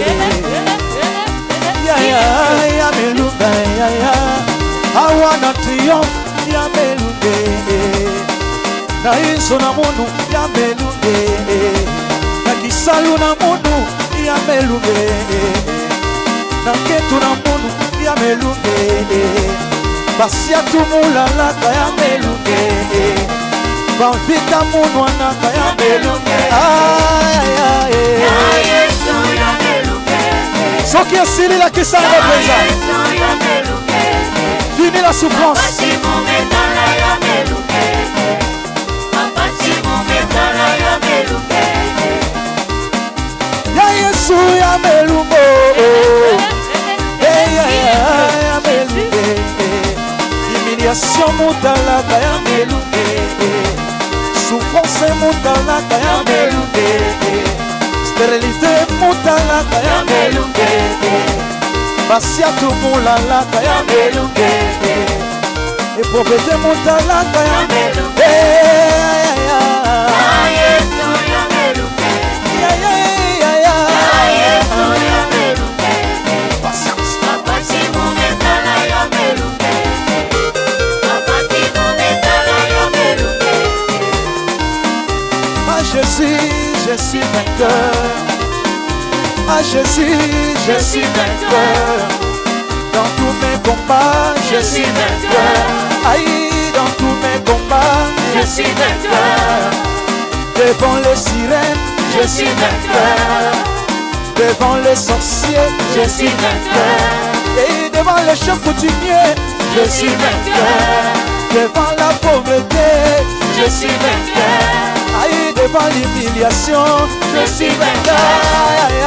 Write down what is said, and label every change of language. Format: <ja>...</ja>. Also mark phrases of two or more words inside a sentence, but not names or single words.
<kg>ya melunga awana triomphe ya melunge na iso na mundu ya melunge na kisalu na mundu ya melunge na ketu na mundu ya melunge basiatu mulalaka ya melunge bamvita munwanaka ya melunge Yesu ya melunge soki esili la kisanga peza</kg> <fr>fini la souffrance</fr> <kg>ya Yesu ya melungo ya melunge humiliation mutalaka ya melunge souffrance mutalaka ya melunge stérilité mutalaka ya melunge basiatu mulalaka ya melunge eprofete mutalaka ya melunge Yesu ya melunge Yesu ya melunge patience apasi mumetala ya melunge apasi mumetala ya melunge</kg> <fr>ah Jésus je suis vainqueur ah Jésus je suis vainqueur dans tous mes combats je suis vainqueur aïe dans tous mes combats je suis vainqueur devant les sirènes je suis vainqueur devant les sorciers je suis vainqueur et devant les chefs coutumiers je suis vainqueur devant la pauvreté je suis vainqueur aïe devant l'humiliation je suis vainqueur</fr>